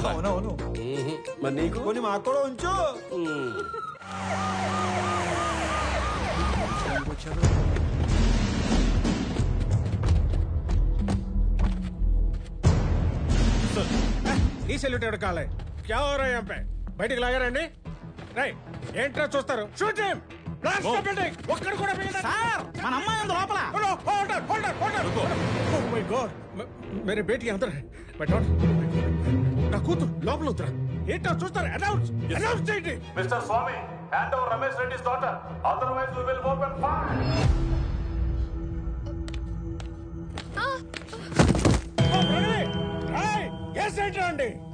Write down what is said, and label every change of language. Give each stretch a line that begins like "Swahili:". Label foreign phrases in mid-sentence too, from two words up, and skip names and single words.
Telugu: అవునవును. మరి నీకు కొన్ని మాకు కూడా ఉంచు. ఈ సెల్యూట్ ఎవరు కాలే
Hindi: क्या हो रहा है यहाँ पे
Telugu: బయటికి లాగారండి. రై ఏంట్రా చూస్తారు?
English: shoot him. blast the building.
Telugu: ఒక్కడు కూడా మిగలదు. సార్ మన అమ్మాయి ఉంది లోపల.
English: oh my God
Hindi: मेरी बेटी अंदर है.
English: my daughter
Telugu: నా కూతురు లోపల ఉందిరా. ఏంట్రా చూస్తారు? అనౌన్స్ చేయండి.
English: Mister Swamy, hand over Ramesh Reddy's daughter, otherwise we will open fire.
Telugu: ఓ ప్రణవి, రై ఎస్ ఏంటండి?